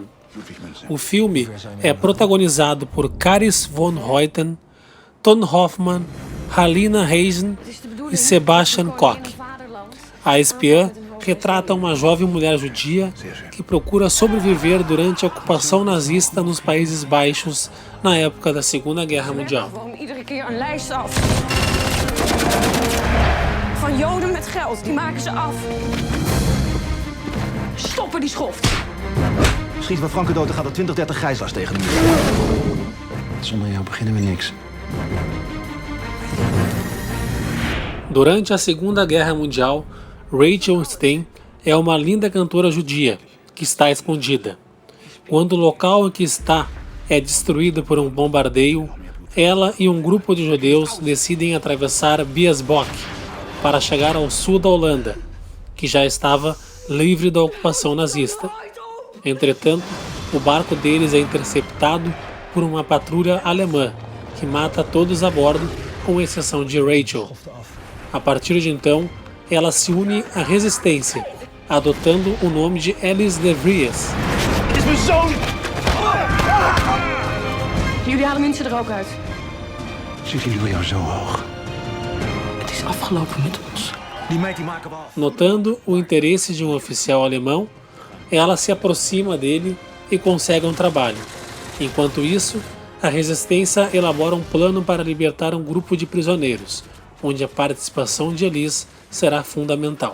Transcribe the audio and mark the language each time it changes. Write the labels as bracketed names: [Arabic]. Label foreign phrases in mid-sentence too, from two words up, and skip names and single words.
[Portuguese] O filme é protagonizado por Karis von Hoyten, Ton Hoffmann, Halina Reisen e Sebastian Koch. A Espiã retrata uma jovem mulher judia que procura sobreviver durante a ocupação nazista nos Países Baixos na época da Segunda Guerra Mundial. [Dutch] Van Joden met geld, die maken ze af. Stoppen die schoft. Schieten we Franken dood, dan gaat er 20, 30 gijzelaars tegen de muur. Zonder jou beginnen we niks. [Portuguese] Durante a Segunda Guerra Mundial, Rachel Stein é uma linda cantora judia que está escondida. Quando o local em que está é destruído por um bombardeio, ela e um grupo de judeus decidem atravessar Biesbok para chegar ao sul da Holanda, que já estava livre da ocupação nazista. Entretanto, o barco deles é interceptado por uma patrulha alemã, que mata todos a bordo, com exceção de Rachel. A partir de então, ela se une à resistência, adotando o nome de Alice de Vries. [Dutch] Jullie halen mensen er ook uit. Zit jullie bij jou zo hoog? Het is afgelopen met ons. Die meid die maken we af. [Portuguese] Notando o interesse de um oficial alemão, ela se aproxima dele e consegue um trabalho. Enquanto isso, a resistência elabora um plano para libertar um grupo de prisioneiros, onde a participação de Alice será fundamental.